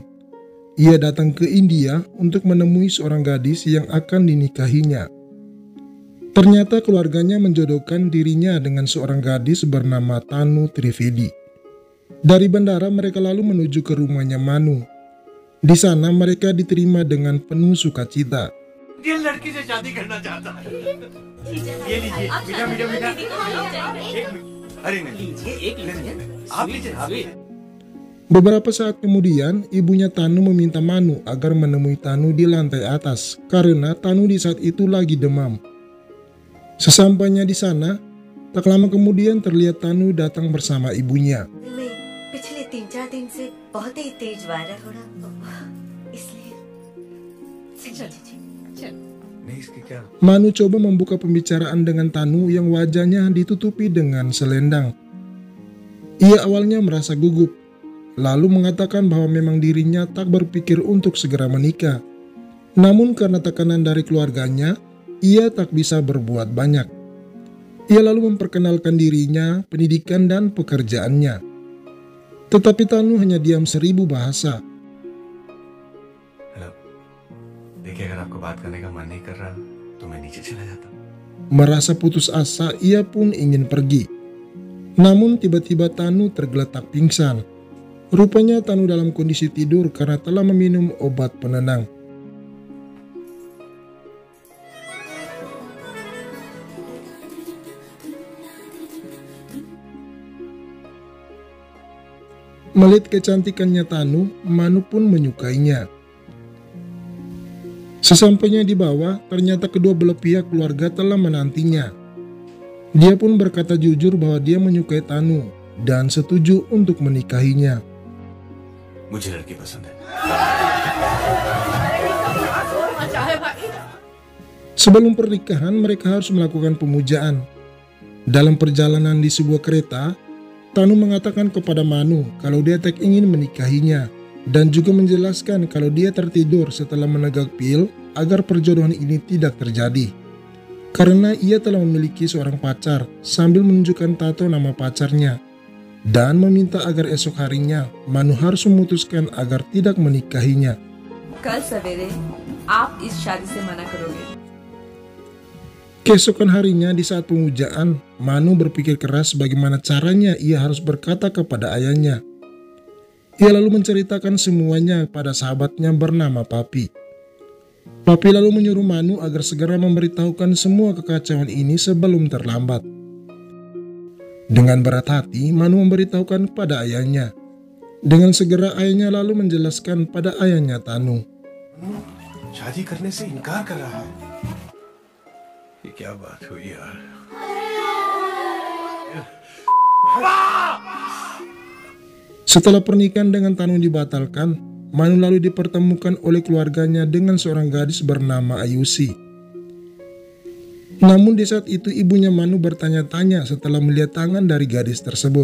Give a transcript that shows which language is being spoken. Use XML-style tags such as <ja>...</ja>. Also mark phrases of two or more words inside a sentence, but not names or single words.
<id>Ia datang ke India untuk menemui seorang gadis yang akan dinikahinya. Ternyata keluarganya menjodohkan dirinya dengan seorang gadis bernama Tanu Trivedi. Dari bandara mereka lalu menuju ke rumahnya Manu. Di sana mereka diterima dengan penuh sukacita.</id> <hi>ये लड़की से शादी करना चाहता है। ये लीजिए, मीठा मीठा मीठा। अरे नहीं, आप लीजिए।</hi> <id>Beberapa saat kemudian, ibunya Tanu meminta Manu agar menemui Tanu di lantai atas karena Tanu di saat itu lagi demam. Sesampainya di sana, tak lama kemudian terlihat Tanu datang bersama ibunya.</id> <hi>पिछले 3-4 दिन से बहुत ही तेज वायरल हो रहा, इसलिए नहीं इसके क्या?</hi> <id>Manu coba membuka pembicaraan dengan Tanu yang wajahnya ditutupi dengan selendang. Ia awalnya merasa gugup, lalu mengatakan bahwa memang dirinya tak berpikir untuk segera menikah. Namun karena tekanan dari keluarganya, ia tak bisa berbuat banyak. Ia lalu memperkenalkan dirinya, pendidikan dan pekerjaannya. Tetapi Tanu hanya diam 1000 bahasa.</id> <hi>हेलो, देखिए अगर आपको बात करने का मन नहीं कर रहा तो मैं नीचे चला जाता।</hi> <id>Merasa putus asa, ia pun ingin pergi. Namun tiba-tiba Tanu tergeletak pingsan. Rupanya Tanu dalam kondisi tidur karena telah meminum obat penenang. Melihat kecantikannya Tanu, Manu pun menyukainya. Sesampainya di bawah, ternyata kedua belah pihak keluarga telah menantinya. Dia pun berkata jujur bahwa dia menyukai Tanu dan setuju untuk menikahinya.</id> <hi>मुझे लड़की पसंद है।</hi> <id>Sebelum pernikahan, mereka harus melakukan pemujaan. Dalam perjalanan di sebuah kereta, Tanu mengatakan kepada Manu kalau dia tak ingin menikahinya dan juga menjelaskan kalau dia tertidur setelah menegak pil agar perjodohan ini tidak terjadi. Karena ia telah memiliki seorang pacar sambil menunjukkan tato nama pacarnya dan meminta agar esok harinya Manu harus memutuskan agar tidak menikahinya.</id> <hi>कल सवेरे आप इस शादी से मना करोगे।</hi> <id>Keesokan harinya di saat pemujaan, Manu berpikir keras bagaimana caranya ia harus berkata kepada ayahnya. Ia lalu menceritakan semuanya pada sahabatnya bernama Papi. Papi lalu menyuruh Manu agar segera memberitahukan semua kekacauan ini sebelum terlambat. Dengan berat hati, Manu memberitahukan pada ayahnya. Dengan segera ayahnya lalu menjelaskan pada ayahnya Tanu.</id> <hi>शादी करने से इनकार कर रहा है। ये क्या बात हुई यार?</hi> <id>Setelah pernikahan dengan Tanu dibatalkan, Manu lalu dipertemukan oleh keluarganya dengan seorang gadis bernama Ayushi. Namun di saat itu ibunya Manu bertanya-tanya setelah melihat tangan dari gadis tersebut.</id>